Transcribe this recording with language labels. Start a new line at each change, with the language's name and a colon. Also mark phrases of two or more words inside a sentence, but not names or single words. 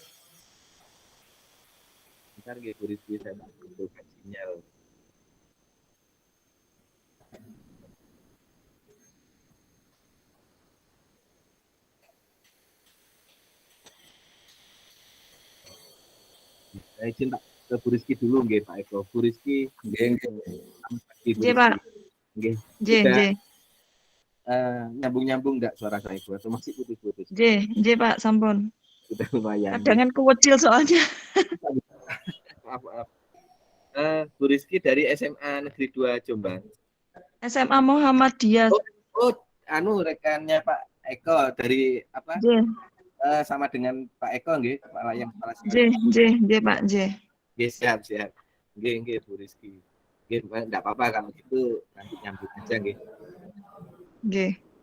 Indonesian: Bentar nggih Bu Rizky, saya butuh sinyal. Saya izin Pak ke Bu Rizky dulu nggih Pak Eko. Bu Rizky. Nggih. Nggih, Pak. Nggih. Nggih. Nyambung-nyambung enggak suara saya atau masih putus-putus?
Javanese: Nggih, Pak, sampun.
Indonesian: Sudah lumayan. Kadangan kewecil soalnya. Maaf. Bu Rizky dari SMA Negeri 2 Jombang. SMA Muhammadiyah. Rekannya Pak Eko dari apa? Nggih. Sama dengan Pak Eko nggih, kepala yang kepala sekolah.
Javanese: Nggih, Pak, nggih.
Indonesian: Nggih, siap. Nggih Bu Rizky. Nggih, enggak apa-apa kalau gitu nanti nyambung aja nggih. Nggih.